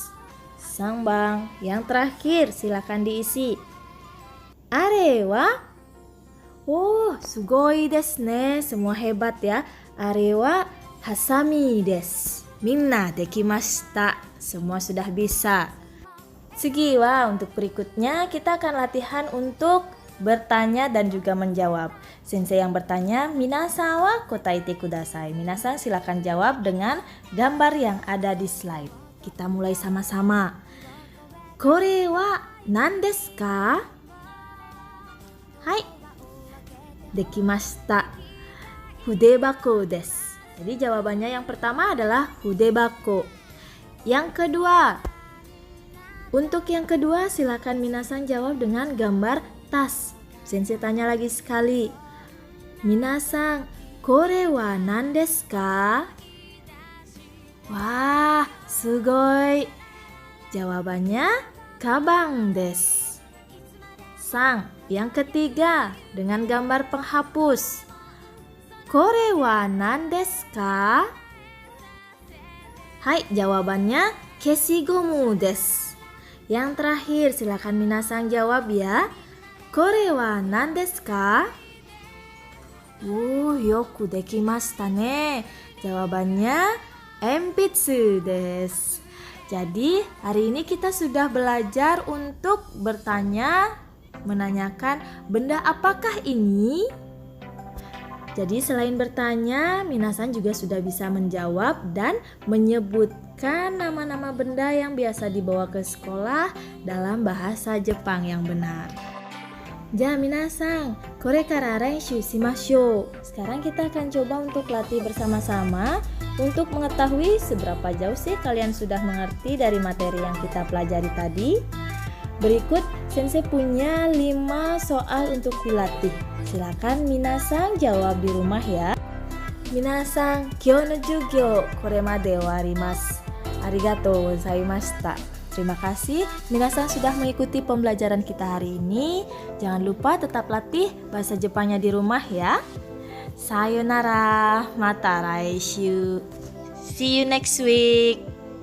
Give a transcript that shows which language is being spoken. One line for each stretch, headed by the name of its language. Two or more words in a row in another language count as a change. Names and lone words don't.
Indonesian: Sang bang, yang terakhir silakan diisi.
Japanese: あれは, おお、すごいですね.
Indonesian: Semua hebat ya.
Japanese: あれははさみです. みんなできました.
Indonesian: Semua sudah bisa.
Japanese: 次は,
Indonesian: untuk berikutnya kita akan latihan untuk bertanya dan juga menjawab. Sensei yang bertanya,
Japanese: 皆さんは答えてください.
Indonesian: Minasan silakan jawab dengan gambar yang ada di slide. Kita mulai sama-sama.
Japanese: これは何ですか? Hai. できました。筆箱です.
Indonesian: Jadi jawabannya yang pertama adalah fudebako. Yang kedua. Untuk yang kedua silakan minasan jawab dengan gambar tas. Sensei tanya lagi sekali.
Japanese: 皆さん、これは何ですか? わあ、すごい. Jawabannya かばんです.
Indonesian: Sang, yang ketiga dengan gambar penghapus.
Japanese: これは何ですか? Hai, jawabannya 消しゴムです.
Indonesian: Yang terakhir silakan minasan jawab ya.
Japanese: これは何ですか？よくできましたね. Jawabannya 鉛筆です.
Indonesian: Jadi hari ini kita sudah belajar untuk bertanya, menanyakan benda apakah ini? Jadi selain bertanya, minasan juga sudah bisa menjawab dan menyebutkan nama-nama benda yang biasa dibawa ke sekolah dalam bahasa Jepang yang benar.
Japanese: じゃ皆さん、これから練習しましょう.
Indonesian: Sekarang kita akan coba untuk latih bersama-sama untuk mengetahui seberapa jauh sih kalian sudah mengerti dari materi yang kita pelajari tadi. Berikut sensei punya 5 soal untuk dilatih. Silakan minasan jawab di rumah ya.
Japanese: 皆さん、今日の授業これまで終わります. ありがとうございました.
Indonesian: Terima kasih minasan sudah mengikuti pembelajaran kita hari ini. Jangan lupa tetap latih bahasa Jepangnya di rumah ya.
Japanese: さよなら、また来週.
English: See you next week.